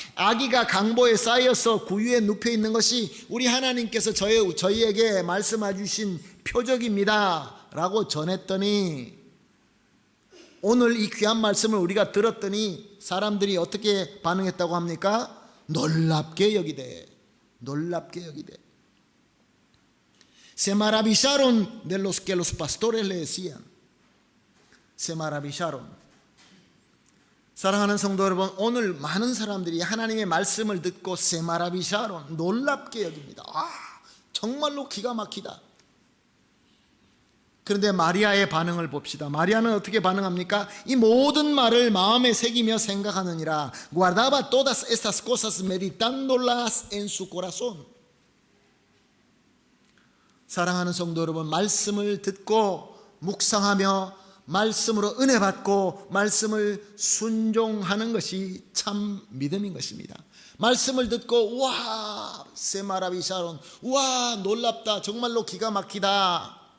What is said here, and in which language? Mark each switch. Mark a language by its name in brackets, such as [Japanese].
[Korean] 아기가 강보에 쌓여서 구유에 눕혀 있는 것이 우리 하나님께서 저희에게 말씀해 주신 표적입니다 라고 전했더니, 오늘 이 귀한 말씀을 우리가 들었더니 사람들이 어떻게 반응했다고 합니까? 놀랍게 여기되, 놀랍게 여기되. [Spanish] Se maravillaron de los que los pastores le decían. Se maravillaron. [Korean] 사랑하는 성도 여러분, 오늘 많은 사람들이 하나님의 말씀을 듣고 [Spanish] se maravillaron, [Korean] 놀랍게 여깁니다. 정말로 기가 막히다. 그런데 마리아의 반응을 봅시다. 마리아는 어떻게 반응합니까? 이 모든 말을 마음에 새기며 생각하느니라. [Spanish] Guardaba todas estas cosas meditándolas en su corazón. [Korean] 사랑하는 성도 여러분, 말씀을 듣고 묵상하며 말씀으로 은혜 받고 말씀을 순종하는 것이 참 믿음인 것입니다. 말씀을 듣고 와, 세마라비샤론, 와, 놀랍다, 정말로 기가 막히다.